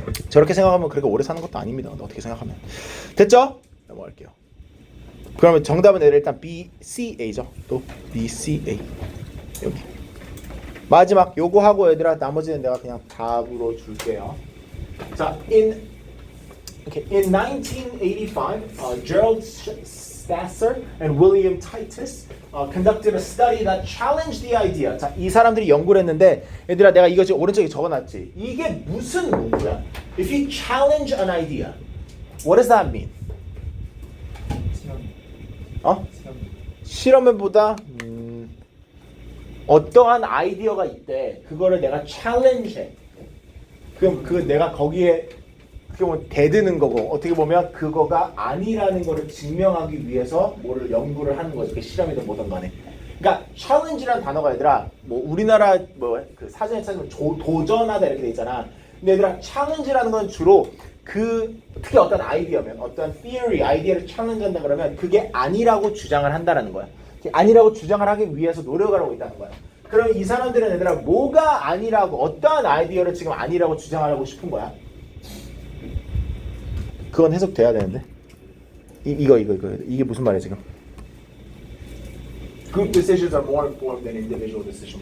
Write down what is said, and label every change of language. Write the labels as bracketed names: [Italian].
[Korean] 저렇게 생각하면 그렇게 오래 사는 것도 아닙니다. 근데 어떻게 생각하면 됐죠? 넘어갈게요. 그러면 정답은 얘들 일단 B, C, A죠. 또 B, C, A 여기. 마지막 요거 하고 얘들아 나머지는 내가 그냥 답으로 줄게요. [English] 자, in 1985, Gerald Stasser and William Titus conducted a study that challenged the idea. [Korean] 자, 이 사람들이 연구를 했는데 얘들아 내가 이거 지금 오른쪽에 적어놨지. 이게 무슨 문구야? [English] If you challenge an idea, what does that mean? [Korean] 시험. 어? 시험. 실험해보다 어떠한 아이디어가 있대. 그거를 내가 challenge해. 그럼 그 내가 거기에 어떻게 보면 대드는 거고 어떻게 보면 그거가 아니라는 거를 증명하기 위해서 뭐를 연구를 하는 거지. 그 실험이든 뭐든 간에. 그러니까 challenge라는 단어가 얘들아 뭐 우리나라 뭐 그 사전에 찾으면 도전하다 이렇게 돼 있잖아. 근데 얘들아 challenge라는 건 주로 그 특히 어떤 아이디어면 어떤 theory 아이디어를 challenge한다 그러면 그게 아니라고 주장을 한다라는 거야. 아니라고 주장을 하기 위해서 노력을 하고 있다는 거야. 그럼 이 사람들은 얘들아 뭐가 아니라고 어떠한 아이디어를 지금 아니라고 주장하고 싶은 거야? 그건 해석돼야 되는데. 이거 이게 무슨 말이야 지금? [English] Group decisions are more informed than individual decision.